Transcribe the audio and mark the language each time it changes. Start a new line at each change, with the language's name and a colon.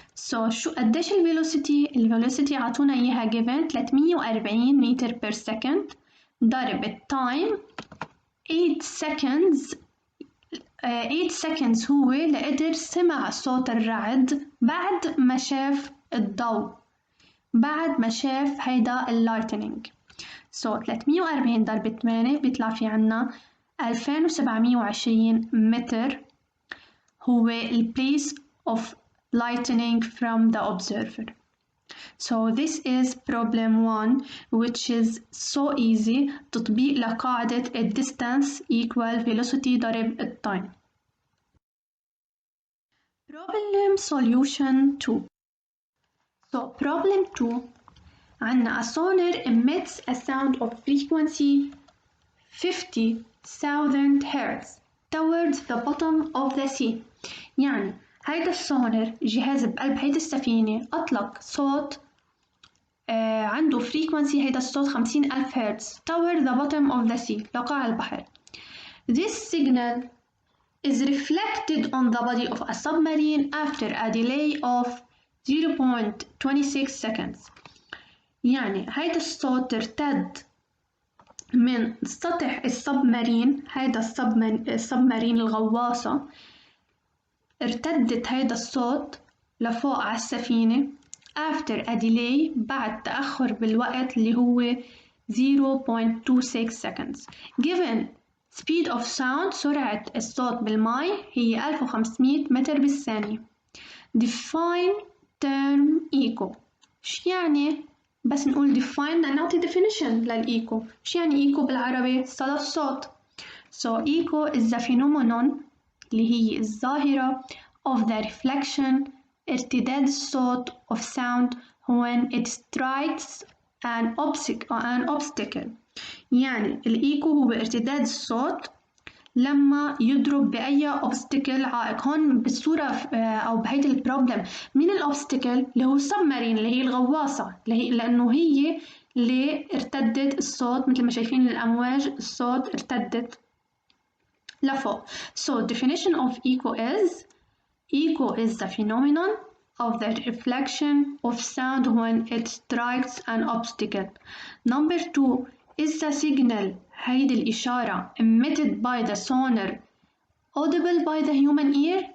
Arabic: So شو قديش الفيلوسيتي؟ الفيلوسيتي عطونا إياها
English: given
Arabic: 340 متر
English: per second
Arabic: ضرب التايم
English: 8 seconds. 8 seconds
Arabic: هو لقدر سمع صوت الرعد بعد ما شاف الضوء، بعد ما شاف هيدا اللايتنينج. So 340 ضرب 8 بيطلع في عنا 2720 متر هو ال
English: place of lightning from the observer. So this is problem 1 which is so easy.
Arabic: تطبيق لقاعدة
English: distance equal velocity
Arabic: ضرب التايم.
English: Problem solution 2. So problem 2
Arabic: عنا
English: a sonar emits a sound of frequency 50,000 Hz towards the bottom of the sea.
Arabic: يعني هيدا السونر جهاز بقلب هيدا السفينة أطلق صوت عنده frequency هيدا الصوت 50,000 هرتز
English: toward the bottom of the sea
Arabic: لقاع البحر.
English: This signal is reflected on the body of a submarine after a delay of 0.26 seconds.
Arabic: يعني هيدا الصوت ارتد من سطح السبمارين، هيدا السبمارين الغواصة، ارتدت هيدا الصوت لفوق على السفينة
English: after a delay
Arabic: بعد تأخر بالوقت اللي هو 0.26 seconds.
English: Given speed of sound
Arabic: سرعة الصوت بالماء هي 1500 متر بالثانية.
English: Define term echo.
Arabic: شو يعني؟ بس نقول define نعطي definition للإيكو. شو يعني إيكو بالعربي؟ صدى الصوت.
English: So echo is the phenomenon
Arabic: اللي هي الظاهرة
English: of the reflection
Arabic: ارتداد الصوت
English: of sound when it strikes an obstacle.
Arabic: يعني الإيكو هو ارتداد الصوت لما يضرب بأي obstacle عائق. هون بالصورة أو بهيدي البروبلم من الأوبستيكل اللي هو submarine اللي هي الغواصة لأنه هي اللي ارتدت الصوت مثل ما شايفين الأمواج الصوت ارتدت لفوق.
English: So definition of echo is the phenomenon of the reflection of sound when it strikes an obstacle. Number 2 is the signal
Arabic: هيدي الإشارة
English: emitted by the sonar audible by the human ear.